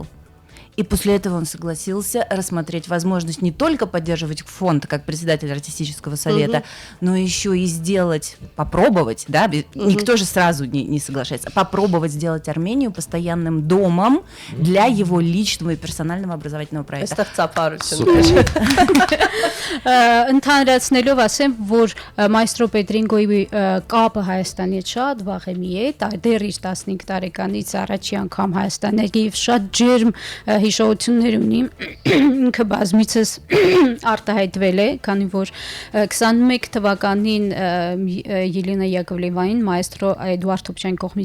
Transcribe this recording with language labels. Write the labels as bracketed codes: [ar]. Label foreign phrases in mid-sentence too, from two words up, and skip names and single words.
[ru] И после этого он согласился рассмотреть возможность не только поддерживать фонд как председатель артистического совета, но еще и сделать, попробовать, да, никто же сразу не соглашается, попробовать сделать Армению постоянным домом для его личного и персонального образовательного проекта. [hy] Ընդհանրացնելով ասեմ, որ մայստրո Պետրինգոյի կապը Հայաստանի հետ շատ վաղեմի է, դեռ իր 15 տարեկանից առաջի անգամ Հայաստանը եւ շատ ջերմ հիշողություններ ունի, ինքը բազմիցս արտահայտվել է, քանի որ 21 թվականին Ելենա Յակովլևային մայստրո Էդուարդ Թոփչյանի կողմից